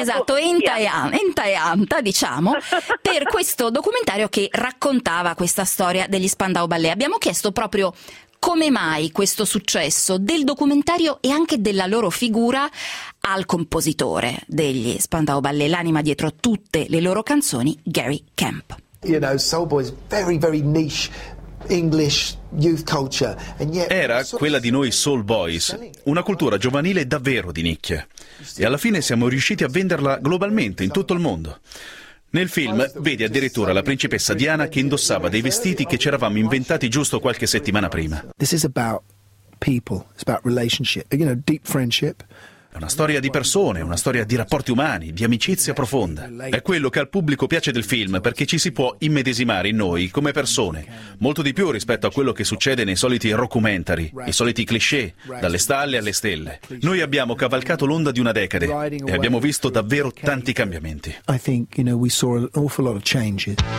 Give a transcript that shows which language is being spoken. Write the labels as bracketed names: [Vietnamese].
[Italian] Esatto, Enta e Anta, diciamo, per questo documentario che raccontava questa storia degli Spandau Ballet. Abbiamo chiesto proprio come mai questo successo del documentario e anche della loro figura al compositore degli Spandau Ballet, l'anima dietro tutte le loro canzoni, Gary Kemp. [English] You know, Soul Boys, very, very niche English youth culture. And yet, [Italian] era quella di noi Soul Boys, una cultura giovanile davvero di nicchie. E alla fine siamo riusciti a venderla globalmente, in tutto il mondo. Nel film vedi addirittura la principessa Diana che indossava dei vestiti che ci eravamo inventati giusto qualche settimana prima. [English] This is about people, it's about relationship, you know, deep friendship. [Italian] È una storia di persone, una storia di rapporti umani, di amicizia profonda. È quello che al pubblico piace del film, perché ci si può immedesimare in noi come persone, molto di più rispetto a quello che succede nei soliti rockumentary, i soliti cliché, dalle stalle alle stelle. Noi abbiamo cavalcato l'onda di una decade e abbiamo visto davvero tanti cambiamenti. [English] I think, you know, we saw an awful lot of changes.